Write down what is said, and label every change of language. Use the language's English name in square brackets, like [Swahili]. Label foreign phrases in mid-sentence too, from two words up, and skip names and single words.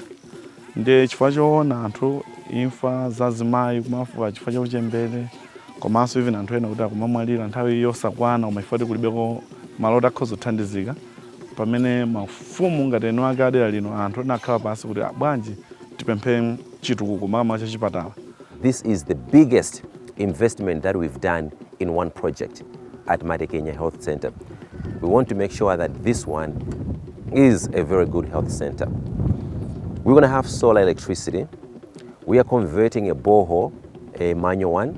[Nyanja] Ndi chifukwa choona anthu imfa zazimayi kumafuka chifukwa cha uchembere komanso even anthu ena kuti akumamwalira nthawi yosakwana umafika kulibeko malota akhoza kuthandizika pamene mafumu ngati eno ake adera lino anthu nakhala pansi kuti bwanji tipemphe chitukuko mama cha chipatala. [English] This is the biggest investment that we've done in one project at Madekenya Health Center. We want to make sure that this one is a very good health center. We're going to have solar electricity. We are converting a borehole, a manual one.